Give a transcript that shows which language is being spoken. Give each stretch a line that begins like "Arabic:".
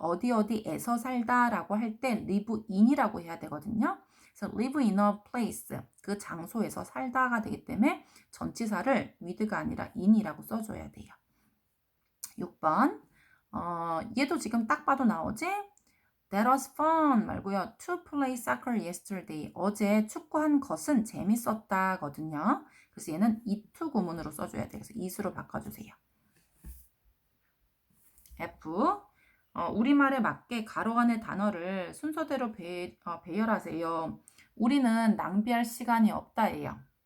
Korean: 어디 어디에서 살다 라고 할 때 live in이라고 해야 되거든요. 그래서
English: live in a place,
Korean: 그 장소에서 살다가 되기 때문에 전치사를 with가 아니라 in이라고 써줘야 돼요. 6번 얘도 지금 딱 봐도 나오지?
English: That was fun
Korean: 말고요.
English: To play soccer yesterday.
Korean: 어제 축구한 것은 재밌었다거든요. 그래서 얘는 it 구문으로 써줘야 돼요. 그래서 it으로 바꿔주세요. F. 우리말에 맞게 가로 안의 단어를 순서대로 배열하세요. 우리는 낭비할 시간이 없다예요.